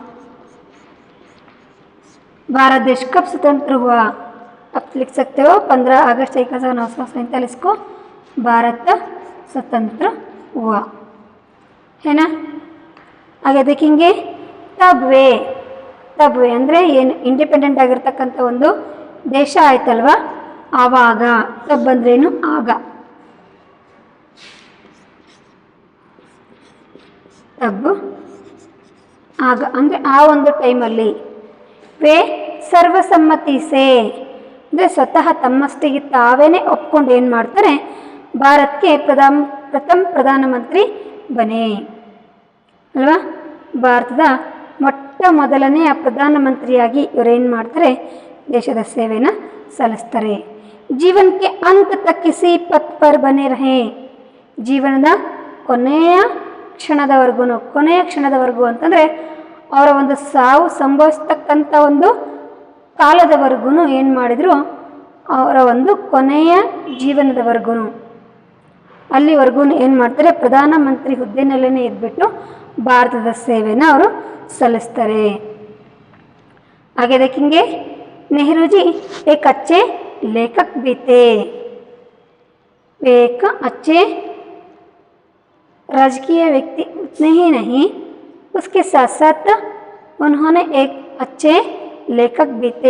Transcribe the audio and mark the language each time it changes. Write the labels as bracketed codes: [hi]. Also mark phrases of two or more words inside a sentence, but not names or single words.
[hi] भारत देश कब स्वतंत्र हुआ? आप लिख सकते हो 15 अगस्त 1947 को भारत स्वतंत्र हुआ, है ना। आगे देखेंगे तब वे [kn] ಅಂದರೆ ಏನು ಇಂಡಿಪೆಂಡೆಂಟ್ ಆಗಿರ್ತಕ್ಕಂಥ ಒಂದು ದೇಶ ಆಯ್ತಲ್ವ, ಆವಾಗ ತಬ್ ಅಂದ್ರೇನು? ಆಗ ತಬ್ ಆಗ ಅಂದರೆ ಆ ಒಂದು ಟೈಮಲ್ಲಿ [hi] वे सर्वसम्मति से [kn] ಅಂದರೆ ಸ್ವತಃ ತಮ್ಮಷ್ಟಿಗೆ ತಾವೇನೆ ಒಪ್ಕೊಂಡು ಏನು ಮಾಡ್ತಾರೆ? ಭಾರತಕ್ಕೆ ಪ್ರಥಮ ಪ್ರಧಾನಮಂತ್ರಿ ಬನೆ ಅಲ್ವಾ, ಭಾರತದ ಮೊಟ್ಟ ಮೊದಲನೆಯ ಪ್ರಧಾನಮಂತ್ರಿಯಾಗಿ ಇವರೇನು ಮಾಡ್ತಾರೆ? ದೇಶದ ಸೇವೆನ ಸಲ್ಲಿಸ್ತಾರೆ। ಜೀವನಕ್ಕೆ [hi] अंत तक किसी पथ पर बने रहे, [kn] ಜೀವನದ ಕೊನೆಯ ಕ್ಷಣದವರೆಗೂ ಅಂತಂದರೆ ಅವರ ಒಂದು ಸಾವು ಸಂಭವಿಸ್ತಕ್ಕಂಥ ಒಂದು ಕಾಲದವರೆಗೂ ಏನು ಮಾಡಿದರು? ಅವರ ಒಂದು ಕೊನೆಯ ಜೀವನದವರೆಗೂ ಅಲ್ಲಿವರೆಗೂ ಏನು ಮಾಡ್ತಾರೆ? ಪ್ರಧಾನಮಂತ್ರಿ ಹುದ್ದೆನಲ್ಲೇ ಇದ್ಬಿಟ್ಟು ಭಾರತದ ಸೇವೆನ ಅವರು ಸಲ್ಲಿಸ್ತಾರೆ। [hi] आगे देखेंगे नेहरू जी एक अच्छे लेखक भी थे, एक अच्छे राजकीय व्यक्ति उतने ही नहीं, उसके साथ साथ उन्होंने एक अच्छे लेखक भी थे।